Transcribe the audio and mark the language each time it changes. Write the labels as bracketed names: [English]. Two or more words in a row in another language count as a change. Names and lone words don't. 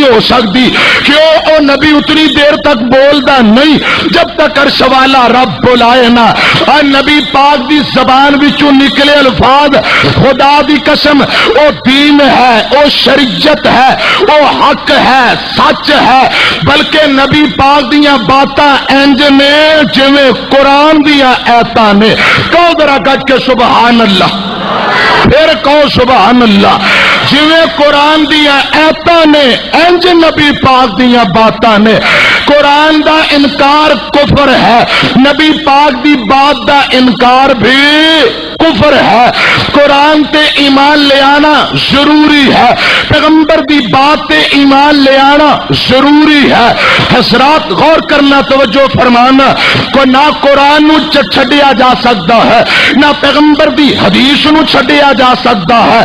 [Punjabi] ہو سکتی، کیوں او نبی اتنی دیر تک بولدا نہیں جب تک عرش والا رب بلائے نا، اور نبی پاک دی زبان وچوں نکلے الفاظ خدا دی قسم او دین ہے، او شریعت ہے، او حق ہے، سچ ہے، بلکہ نبی پاک دیاں باتاں انج نے جویں قرآن دیاں آیتاں نے، کہو ذرا گج کے [Arabic] سبحان اللہ، [Punjabi] پھر کہو [Arabic] سبحان اللہ، [Punjabi] جویں قرآن دیاں آیتاں نے انج نبی پاک دیاں باتاں نے۔ قرآن دا انکار کفر ہے، نبی پاک دی بات دا انکار بھی کفر ہے۔ قرآن تے ایمان لے آنا ضروری ہے، پیغمبر دی بات تے ایمان لے آنا ضروری ہے۔ حضرات غور کرنا، توجہ فرمانا، کو نہ قرآن نو چھڈیا جا سکتا ہے، نہ پیغمبر دی حدیث نو چھڈیا جا سکتا ہے۔